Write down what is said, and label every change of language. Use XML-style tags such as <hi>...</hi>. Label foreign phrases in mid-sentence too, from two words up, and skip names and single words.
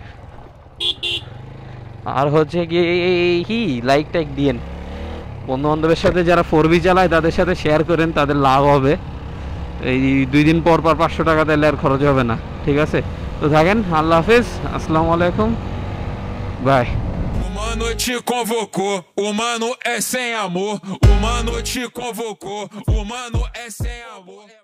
<bn>আর হচ্ছে কি লাইক টাইক দিয়েন, বন্ধু বান্ধবের সাথে যারা 4V চালায় তাদের সাথে শেয়ার করেন, তাদের লাভ হবে। এই 2 দিন পর পর 500 টাকা দিলে আর খরচ হবে না, ঠিক আছে? তো থাকেন,</bn> <ar>الله حافظ، السلام عليكم,</ar> <bn>বাই।</bn> <pt>O mano te convocou, o mano é sem amor. O mano te convocou, o mano é sem amor.</pt>